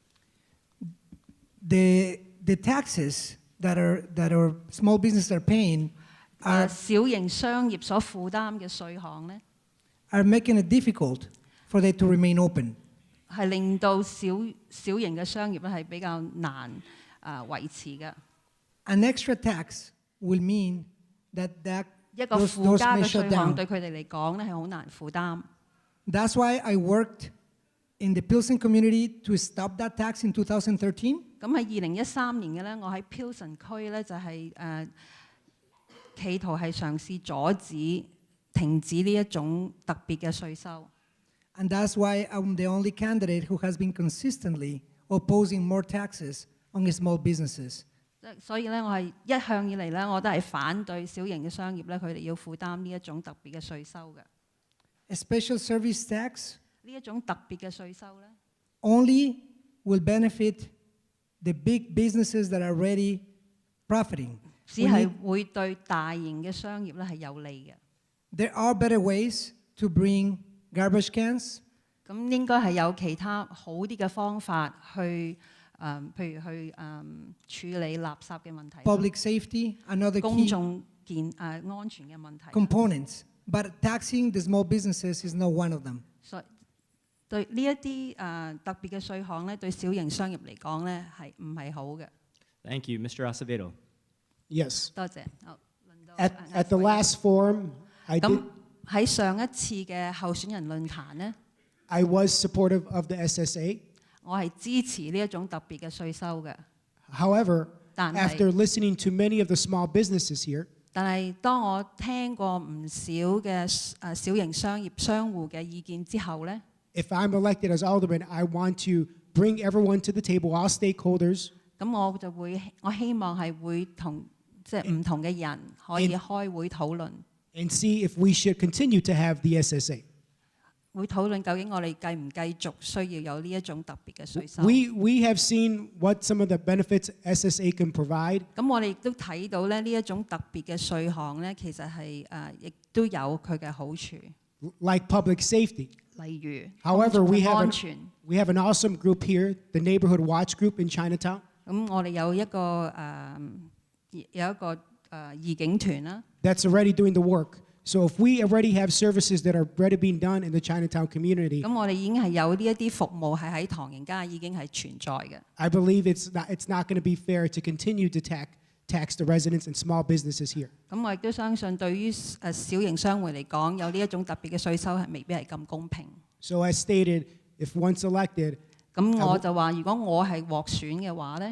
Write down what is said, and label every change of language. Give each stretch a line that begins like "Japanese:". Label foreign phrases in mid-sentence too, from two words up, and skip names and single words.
English: The taxes that our small businesses are paying
Cantonese: 小型商業所負擔嘅稅項咧，
English: are making it difficult for them to remain open.
Cantonese: 係令到小型嘅商業咧係比較難維持嘅。
English: An extra tax will mean that
Cantonese: 一個
English: those
Cantonese: 附加
English: may
Cantonese: 嘅
English: shut
Cantonese: 稅項
English: down.
Cantonese: 對佢哋嚟講咧係好難負擔。
English: That's why I worked in the Pilsen community to stop that tax in 2013.
Cantonese: 咁喺2013年嘅咧，我喺 Pilsen 區咧就係企圖係嘗試阻止停止呢一種特別嘅稅收。
English: And that's why I'm the only candidate who has been consistently opposing more taxes on small businesses.
Cantonese: 所以咧，我係一向以嚟咧，我都係反對小型嘅商業咧，佢哋要負擔呢一種特別嘅稅收嘅。
English: A special service tax
Cantonese: 呢一種特別嘅稅收咧，
English: only will benefit the big businesses that are already profiting.
Cantonese: 只係會對大型嘅商業咧係有利嘅。
English: There are better ways to bring garbage cans,
Cantonese: 咁應該係有其他好啲嘅方法去譬如去處理垃圾嘅問題、
English: public safety, another
Cantonese: 公
English: key
Cantonese: 眾安全嘅問題。
English: components. But taxing the small businesses is not one of them.
Cantonese: 所以對呢一啲特別嘅稅項咧，對小型商業嚟講咧係唔係好嘅？
English: Thank you, Mr. Acevedo. Yes.
Cantonese: 多謝。好，輪到
English: At the last forum, I
Cantonese: 咁
English: did.
Cantonese: 喺上一次嘅候選人論壇咧，
English: I was supportive of the SSA.
Cantonese: 我係支持呢一種特別嘅稅收嘅。
English: However,
Cantonese: 但係
English: after listening to many of the small businesses here,
Cantonese: 但係當我聽過唔少嘅小型商戶嘅意見之後咧，
English: if I'm elected as alderman, I want to bring everyone to the table, all stakeholders,
Cantonese: 咁我希望係會同即係唔同嘅人可以開會討論，
English: and see if we should continue to have the SSA.
Cantonese: 會討論究竟我哋繼唔繼續需要有呢一種特別嘅稅收。
English: We have seen what some of the benefits SSA can provide.
Cantonese: 咁我哋亦都睇到咧呢一種特別嘅稅項咧，其實係亦都有佢嘅好處。
English: Like public safety.
Cantonese: 例如
English: However,
Cantonese: 公眾安全。
English: we have an awesome group here, the Neighborhood Watch Group in Chinatown.
Cantonese: 咁我哋有一個義警團啦。
English: That's already doing the work. So if we already have services that are already being done in the Chinatown community,
Cantonese: 咁我哋已經係有呢一啲服務係喺唐人街已經係存在嘅。
English: I believe it's not going to be fair to continue to tax the residents and small businesses here.
Cantonese: 咁我亦都相信對於小型商會嚟講，有呢一種特別嘅稅收係未必係咁公平。
English: So as stated, if once elected,
Cantonese: 咁我就話，如果我係獲選嘅話咧，